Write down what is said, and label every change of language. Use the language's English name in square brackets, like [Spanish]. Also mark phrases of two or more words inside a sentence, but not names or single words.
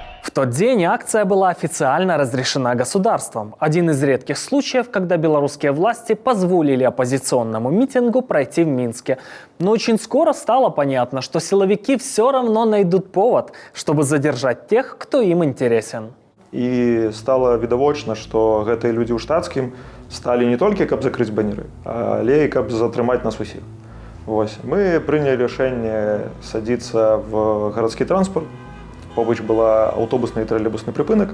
[Russian] тот день акция была официально разрешена государством. Один из редких случаев, когда белорусские власти позволили оппозиционному митингу пройти в Минске. Но очень скоро стало понятно, что силовики все равно найдут повод, чтобы задержать тех, кто им интересен. [Belarusian] І стала відавочна, што гэтыя людзі ў штатскім сталі не толькі, каб закрыць банеры, але і каб затрымаць нас усіх. Вось. Мы прынялі рашэнне садзіцца в гарадскі транспорт. Побач была аўтобусны і тралейбусны прыпынак.